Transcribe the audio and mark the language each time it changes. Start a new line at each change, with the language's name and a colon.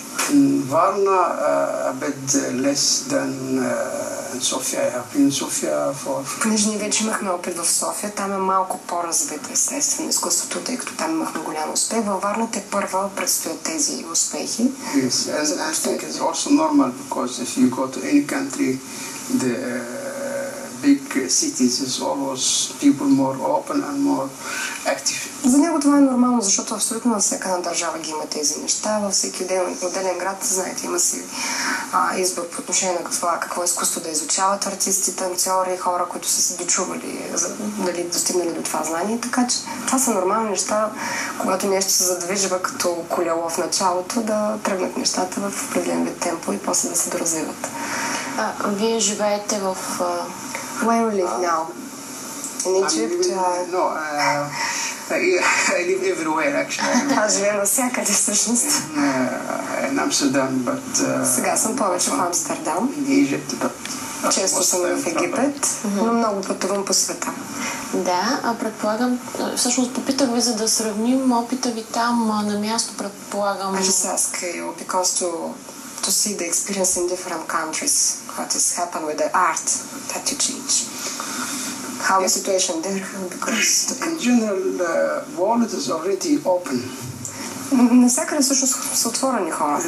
English: In Varna, a bit less than in Sofia. I have been in Sofia for...
Bulgarian: Понеже ние вече имахме опит в София, там е малко по-развито естествено изкуството, тъй като там имахме голям успех. Във Варна те първа предстоят тези успехи.
English: Yes, and I think it's also normal because if you go to any country, the big cities is always people more open and more active.
Bulgarian: За него това е нормално, защото абсолютно във всяка една държава ги има тези неща. Във всеки отделен град, знаете, има си избор по отношение на какво изкуство да изучават артисти, танцори, хора, които са се дочували, дали достигнали до това знание. Така че това са нормални неща, когато нещо се задвижва като колело в началото, да тръгнат нещата в определен вид темпо и после да се доразвиват. Вие живеете в...
English: Where you live now? In Egypt? No, I live everywhere actually.
Bulgarian: Аз живея навсякъде всъщност.
English: In Amsterdam, but...
Bulgarian: Сега съм повече в Амстердам.
English: In Egypt, but...
Bulgarian: Често съм в Египет, но много пътувам по света. Да, предполагам, всъщност попитах ви, за да сравним опита ви там на място, предполагам.
English: I just ask you because to see the experience in different countries, what has happened with the art that you teach. How the situation there, because... In general, the world is already open.
Bulgarian: Навсякъде всъщност са отворени хората.